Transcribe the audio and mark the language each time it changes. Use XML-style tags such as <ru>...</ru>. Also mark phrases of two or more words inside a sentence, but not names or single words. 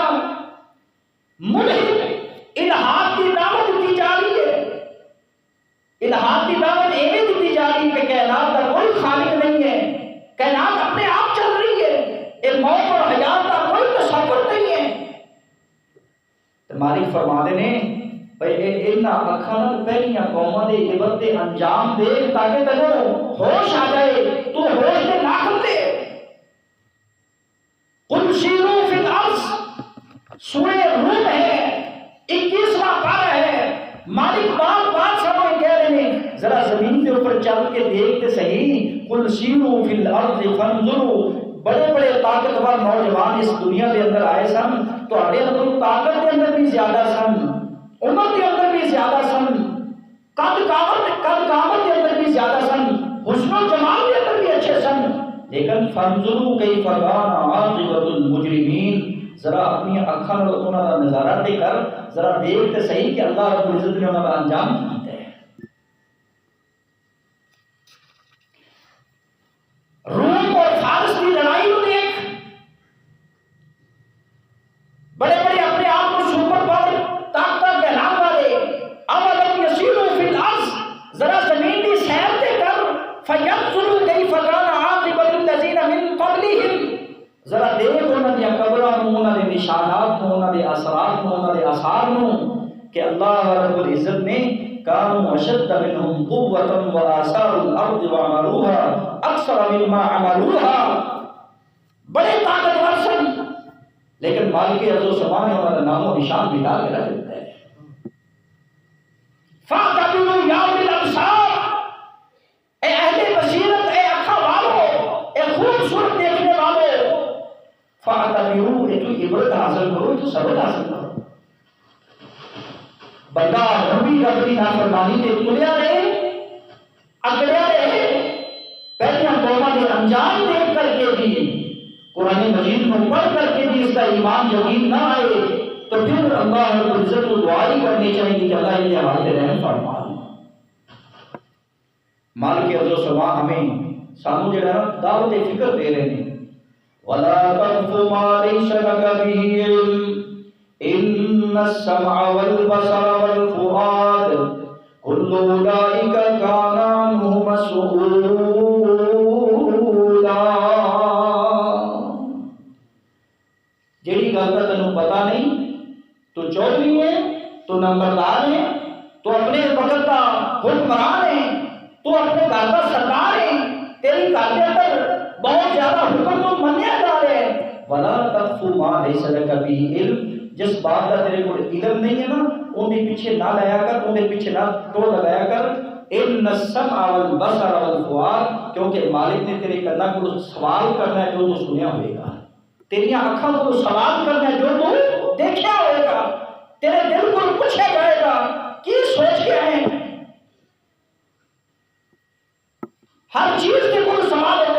<ur>ملحد الہاد کی دعوت دی جا رہی ہے، الہاد کی دعوت ایویں دی جا رہی ہے کہ کائنات کا کوئی خالق نہیں ہے، کائنات اپنے آپ چل رہی ہے، ایک موت اور حیات کا کوئی تصور نہیں ہے۔</ur> <pa>تو مالک فرماتے ہیں بھئی انہاں اکھاں نال پہلیاں قوماں دے عبرت دے انجام دیکھ تاکہ تینوں ہوش آ جائے، تو ہوش دے ناخن دے۔</pa> <ar>قل سیروا فی الارض،</ar> <ur>سورہ روم ہے، 21واں پارہ ہے۔ مالک بار بار سمجھ کہہ رہے ہیں ذرا زمین کے اوپر چل کے دیکھتے صحیح۔</ur> <ar>قل سیروا فی الارض فانظروا،</ar> <pa>بڑے بڑے طاقتور نوجوان اس دنیا کے اندر آئے سن، تو اڑے اندر طاقت کے اندر بھی زیادہ سن، عمر کے اندر بھی زیادہ سن، قد قامت کے اندر بھی زیادہ سن، حسن و جمال کے اندر بھی اچھے سن، لیکن</pa> <ar>فانظروا کیف کان عاقبۃ المجرمین،</ar> <pa>ذرا اپنی آنکھاں نال انہاں دا نظارہ تے کر، ذرا دیکھ تے صحیح کہ</pa> <ar>اللہ رب العزت</ar> <pa>نے انہاں دا انجام کیتا ہے۔</pa> <ur>روم اور فارس کی لڑائی کو دیکھ، بڑے بڑے اپنے آپ کو سپر پاور طاقت کہلانے والے،</ur> <ar>اولم یسیروا فی الارض،</ar> <pa>ذرا زمین کی سیر تے کر،</pa> <ar>فینظروا کیف کان عاقبۃ الذین من قبلہم،</ar> <pa>ذرا دیکھ انہاں دی قبراں نوں، انہاں دے نشانات نوں، انہاں دے اثرات نوں، انہاں دے آثار نوں،</pa> <ur>کہ اللہ رب العزت نے</ur> <ar>کانوا اشد منہم قوۃ وآثاروا الارض وعمروها اکثر مما عملوها،</ar> <pa>بڑے طاقتور سن، لیکن مالک</pa> <ar>عز و جل</ar> <pa>نے انہوں نے نام و نشان مٹا کے رکھ دیتا ہے۔</pa> <ar>فَاعْتَبِرُوا يَا أُولِي الْأَبْصَارِ،</ar> <ur>اے اہل بصیرت، اے آنکھوں والو، اے خوبصورت دیکھنے والو،</ur> <ar>فَاعْتَبِرُوا،</ar> <ur>اے تو عبرت حاصل کرو، تو سبق حاصل کرو۔</ur> <pa>بندہ نبی رب کی نافرمانی تے تلیا رہے، اکڑیا رہے،</pa> <ur>پہلیاں قوماں دے انجام دیکھ کر کے بھی، قرآن مجید کو پڑھ کر کے بھی اس کا ایمان یقین نہ آئے، تو پھر</ur> <ar>اللہ رب العزت</ar> <ur>کو دعا ہی کرنی چاہیے کہ اللہ یہ حالت رحم فرما۔</ur> <pa>مالک</pa> <ar>عز و جل</ar> <pa>ہمیں سانو جڑا دعوت فکر دے رہے ہیں،</pa> <ar>وَلَا تَقْفُ مَا لَيْسَ لَكَ بِهِ عِلْمٌ إِنَّ السَّمْعَ وَالْبَصَرَ وَالْفُؤَادَ كُلُّ أُولَئِكَ كَانَ عَنْهُ مسؤولا۔</ar> <pa>جیڑی گل کا تینوں پتا نہیں، تو چودھری ہے، تو نمبردار ہے، تو اپنے وقت کا حکمران ہے، تو گھر کا سردار ہے، تیری گھر کے اندر بہت زیادہ حکم تو منیا جا رہے ہیں،</pa> <ar>ولا تقف ما لیس لک به علم،</ar> <ur>جس بات کا تیرے کو علم نہیں ہے نا ان کے پیچھے نہ لایا کر، ان کے پیچھے نہ ٹول لگایا کر۔</ur> <ar>ان السمع والبصر والفؤاد،</ar> <pa>کیونکہ مالک نے تیرے کنا کو سوال کرنا ہے جو تو سنیا ہوئے گا، تیری آنکھوں کو سوال کرنا ہے جو تو دیکھا ہوئے گا، تیرے دل کو پوچھا جائے گا کی سوچ کے ہیں، ہر چیز کے کوئی سوال ہے۔</pa>